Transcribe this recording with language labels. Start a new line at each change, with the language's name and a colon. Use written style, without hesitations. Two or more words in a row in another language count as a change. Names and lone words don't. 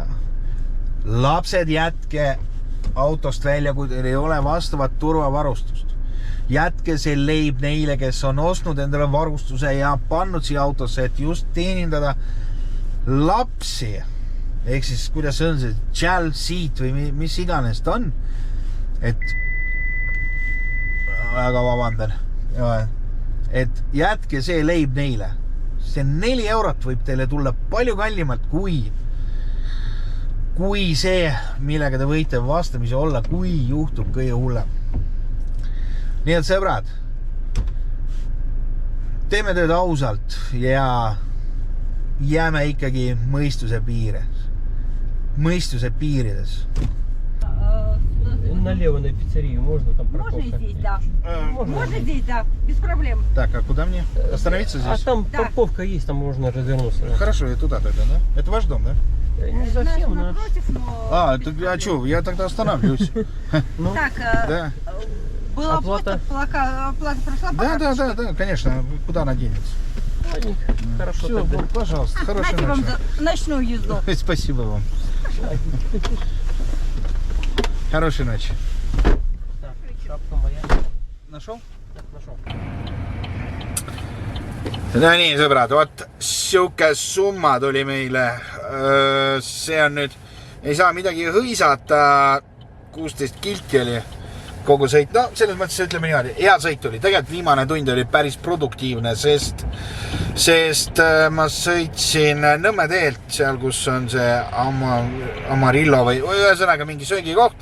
Estonian: Lapsed, jätke autost välja, kui teil ei ole vastavat turvavarustust. Jätke see leib neile, kes on ostnud endale varustuse ja pannud siia autosse, et just teenindada lapsi. Ehk siis, kuidas on see
English: child seat
Estonian: või mis iganes ta on. Et väga vabandan. Et jätke see leib neile. See 4 eurot võib teile tulla palju kallimalt kui see, millega te võite vastamisi olla, kui juhtub kõige hullem. Nii et sõbrad, teeme tööd ausalt ja jääme ikkagi mõistuse piirides.
Russian: Налево на пиццерию можно, там парковка. Можно здесь, да. Можно здесь, да, без проблем. Так, а куда мне? Остановиться здесь? А там парковка есть, там можно развернуться. Хорошо, я туда тогда, да? Это ваш дом, да? Не совсем, но... А что, я тогда останавливаюсь. Так, Да. была Оплата? оплата прошла? Да, конечно, куда она денется? Хорошо Все, тогда. пожалуйста, хорошей Дайте вам ночи. ночную езду. Спасибо вам. Хорошей ночи. Так, шапка моя. Нашел? Так, нашел.
Estonian: No nii, sõbrad, vot siuke summa tuli meile. See on nüüd, ei saa midagi hõisata. 16 kilti oli kogu sõit. No, selles mõttes ütleme niimoodi, hea sõit oli. Tegelikult viimane tund oli päris produktiivne, sest ma sõitsin Nõmme teelt, seal kus on see Amarillo või ühesõnaga mingi söögikoht.